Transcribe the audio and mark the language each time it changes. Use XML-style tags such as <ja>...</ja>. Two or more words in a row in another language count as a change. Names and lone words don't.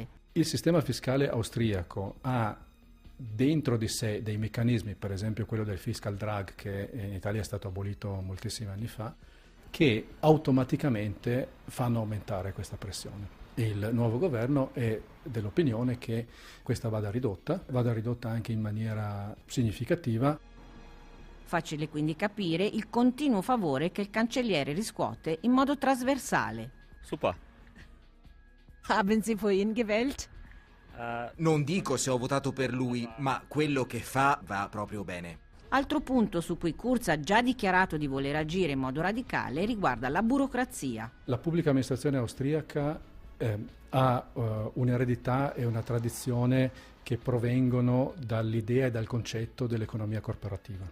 <it>Il sistema fiscale austriaco ha dentro di sé dei meccanismi, per esempio quello del</it> <en>fiscal drag</en> <it>che in Italia è stato abolito moltissimi anni fa, che automaticamente fanno aumentare questa pressione. Il nuovo governo è dell'opinione che questa vada ridotta anche in maniera significativa. Facile quindi capire il continuo favore che il cancelliere riscuote in modo trasversale.</it> <de>Super. Haben Sie für ihn gewählt?</de> <it>Non dico se ho votato per lui, ma quello che fa va proprio bene. Altro punto su cui Kurz ha già dichiarato di voler agire in modo radicale riguarda la burocrazia. La pubblica amministrazione austriaca ha un'eredità e una tradizione che provengono dall'idea e dal concetto dell'economia corporativa.</it>